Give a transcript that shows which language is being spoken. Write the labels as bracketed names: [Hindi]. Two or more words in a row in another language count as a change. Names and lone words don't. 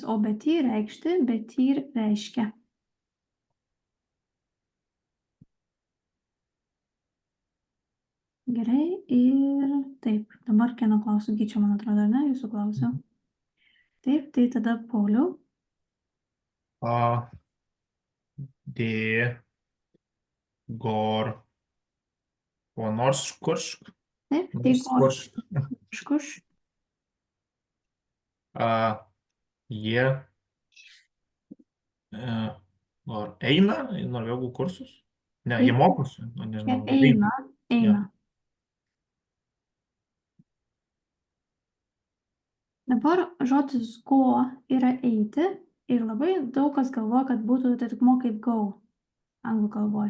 [Lithuanian] O betyr reikšti, betyr reiškia. Gerai, ir taip. Dabar kieno klausiu, Gyčio, man atrodo, ne? Jūsų klausiu. Taip, tai tada Pauliau. [Norwegian] Det går på norsk. [Lithuanian] Taip, tai [Norwegian] Norsk. Škuš. [Lithuanian] Jie eina į norvegų kursus? Ne, jie mokosi. Nežinau. Eina. Dabar žodis go yra eiti ir labai daug kas galvoja, kad būtų atitikmuo kaip go anglų kalboje.